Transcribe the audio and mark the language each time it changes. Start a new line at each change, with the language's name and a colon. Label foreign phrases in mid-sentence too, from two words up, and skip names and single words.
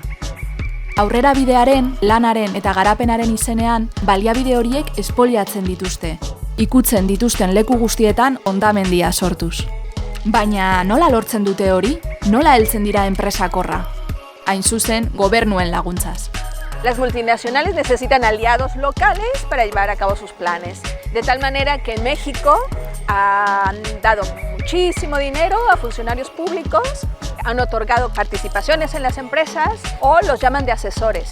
Basque: Aurrera bidearen, lanaren eta garapenaren izenean, baliabide horiek espoliatzen dituzte. Ikutzen dituzten leku guztietan hondamendia sortuz. Baina nola lortzen dute hori? Nola heltzen dira enpresakorra? Hain zuzen, gobernuen laguntzaz.
Spanish: Las multinacionales necesitan aliados locales para llevar a cabo sus planes, de tal manera que en México han dado muchísimo dinero a funcionarios públicos, han otorgado participaciones en las empresas o los llaman de asesores.